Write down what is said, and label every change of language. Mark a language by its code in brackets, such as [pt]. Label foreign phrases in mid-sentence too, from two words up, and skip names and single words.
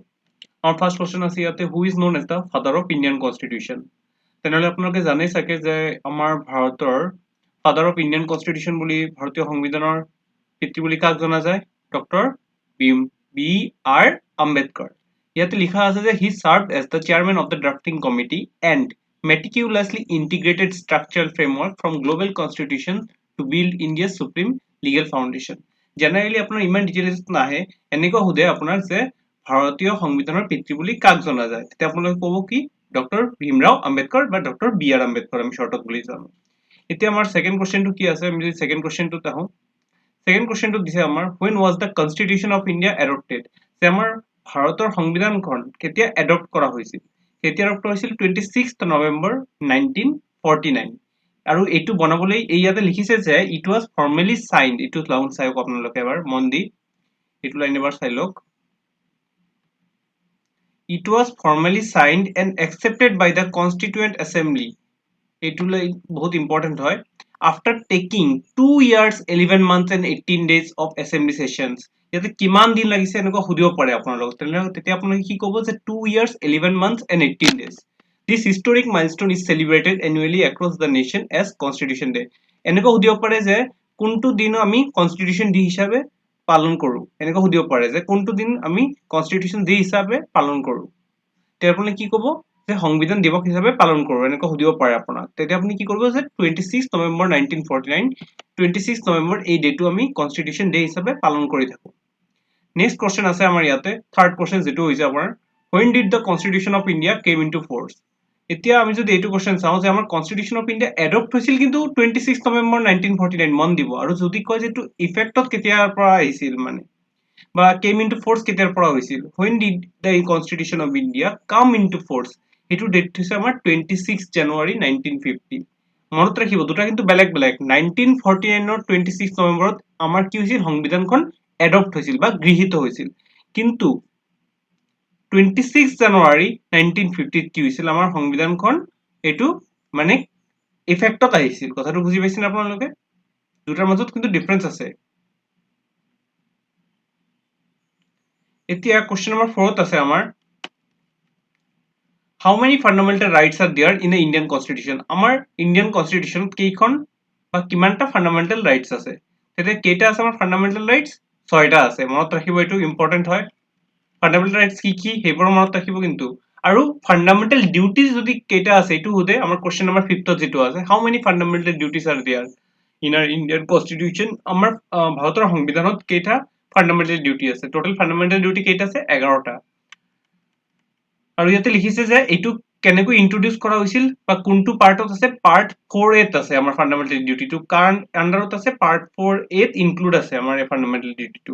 [as] আমাৰ [en] first question [as] আছে ইয়াতে [en] who is known as the father of Indian constitution. [as] তেনেহ'লে আপোনালোকে জানেই চাগে যে আমাৰ ভাৰতৰ [en] father of Indian constitution [as] বুলি ভাৰতীয় সংবিধানৰ পিতৃ বুলি কাক জনা যায়? ডক্টৰ B.R. Ambedkar. ইয়াতে লিখা আছে যে [en] he served as the chairman of the drafting committee and meticulously integrated structural framework from global constitution to build India's supreme legal foundation. [as] জেনাৰেলি আপোনাৰ ইমান ডিটেইলছ নাহে, এনেকুৱা সোধে আপোনাক যে ভাৰতীয় সংবিধানৰ পিতৃ বুলি কাক জনা যায়, তেতিয়া আপোনালোকে ক'ব কি ডক্টৰ ভীমৰাও আম্বেদকাৰ বা ডক্টৰ B.R. আম্বেদকাৰ আমি শৰ্টত বুলি জানো। এতিয়া আমাৰ [en] second questionটো [as] কি আছে, আমি যদি [en] second questionটোত [as] আহোঁ, [en] second questionটো [as] দিছে আমাৰ [en] when was the constitution of India adopted? [as] যে আমাৰ ভাৰতৰ সংবিধানখন কেতিয়া এডপ্ট কৰা হৈছিল? কেতিয়া এডপ্ট হৈছিল? 26 নৱেম্বৰ 1949। আৰু এইটো বনাবলৈ এই ইয়াতে লিখিছে যে [en] it was formally signed. [as] এইটো লাউন চাইক আপোনালোকে এবাৰ মন দি এইটো লাইন এবাৰ চাই লওক। [en] It was formally signed and accepted by the Constituent Assembly. [as] এইটো লাইন বহুত ইম্পৰ্টেণ্ট হয়। [en] After taking 2 years 11 months and 18 days of assembly sessions. [as] ইয়াতে কিমান দিন লাগিছে এনেকুৱা সুধিব পাৰে আপোনালোকক, তেনেহ'লে তেতিয়া আপোনালোকে কি ক'ব যে [en] 2 years 11 months and 18 days. This historic milestone is celebrated annually across the nation as Constitution Day. [as] এনেকুৱা সুধিব পাৰে যে কোনটো দিন আমি [en] constitution day [as] হিচাপে পালন কৰোঁ, এনেকুৱা সুধিব পাৰে যে কোনটো দিন আমি [en] constitution day [as] হিচাপে পালন কৰোঁ, তেতিয়া আপুনি কি ক'ব যে সংবিধান দিৱস হিচাপে পালন কৰোঁ, এনেকুৱা সুধিব পাৰে আপোনাক। তেতিয়া আপুনি কি কৰিব যে 26 নৱেম্বৰ 1949, 26 নৱেম্বৰ এই ডেটো আমি [en] constitution day [as] হিচাপে পালন কৰি থাকোঁ। [en] next question [as] আছে আমাৰ ইয়াতে, [en] third question [as] যিটো হৈছে আপোনাৰ [en] when did the constitution of India came into force? [as] এতিয়া আমি যদি এইটো কুৱেশ্যন চাওঁ যে আমাৰ [en] constitution of India [as] এডপ্ট হৈছিল কিন্তু 26 নৱেম্বৰ 1949, মন দিব। আৰু যদি কয় যে এইটো ইফেক্টত কেতিয়াৰ পৰা আহিছিল মানে বা [en] came into force [as] কেতিয়াৰ পৰা হৈছিল, [en] when did the constitution of India come into force? [as] এইটো ডেট হৈছে আমাৰ 26 জানুৱাৰী 1950। মনত ৰাখিব দুটা কিন্তু বেলেগ বেলেগ। 1949 26 নৱেম্বৰত আমাৰ কি হৈছিল, সংবিধানখন এডপ্ট হৈছিল বা গৃহীত হৈছিল, কিন্তু 26 জানুৱাৰী 1950 কি হৈছিল, আমাৰ সংবিধানখন এইটো মানে ইফেক্টত আহিছিল। কথাটো বুজি পাইছেনে আপোনালোকে? দুটাৰ মাজত কিন্তু ডিফাৰেন্স আছে। এতিয়া [en] question number [as] 4ত আছে আমাৰ [en] how many fundamental rights are there in the Indian constitution? [as] আমাৰ [en] Indian constitutionত [as] কেইখন বা কিমানটা [en] fundamental rights [as] আছে? তেতিয়া কেইটা আছে আমাৰ [en] fundamental rights? [as] 6টা আছে। মনত ৰাখিব, এইটো ইম্পৰ্টেণ্ট হয়। [en] fundamental rights [as] কি কি সেইবোৰ মনত ৰাখিব কিন্তু। আৰু [en] fundamental duties [as] যদি কেইটা আছে এইটো সোধে আমাৰ [en] question number [as] 5ত যিটো আছে [en] how many fundamental duties are there in our Indian constitution? [as] আমাৰ ভাৰতৰ সংবিধানত কেইটা [en] fundamental duty [as] আছে? [en] total fundamental duty [as] কেইটা আছে? 11টা। আৰু ইয়াতে লিখিছে যে এইটো কেনেকৈ ইন্ট্ৰডিউস কৰা হৈছিল বা কোনটো পাৰ্টত আছে? পাৰ্ট 4A আছে আমাৰ [en] fundamental dutyটো, [as] কাৰণ আন্ডাৰত আছে পাৰ্ট 4A ইনক্লুড আছে আমাৰ এই [en] fundamental dutyটো।